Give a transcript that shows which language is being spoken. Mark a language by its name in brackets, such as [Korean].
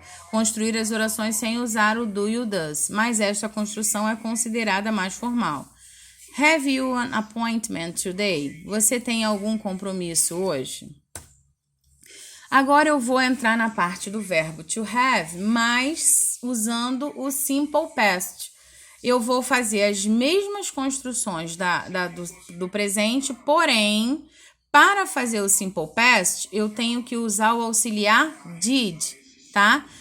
[Portuguese] construir as orações sem usar o do e o does, mas esta construção é considerada mais formal. [English] Have you an appointment today? [Portuguese] Você tem algum compromisso hoje? Agora eu vou entrar na parte do verbo to have, mas usando o simple past. Eu vou fazer as mesmas construções do presente, porém, para fazer o simple past, eu tenho que usar o auxiliar did, tá?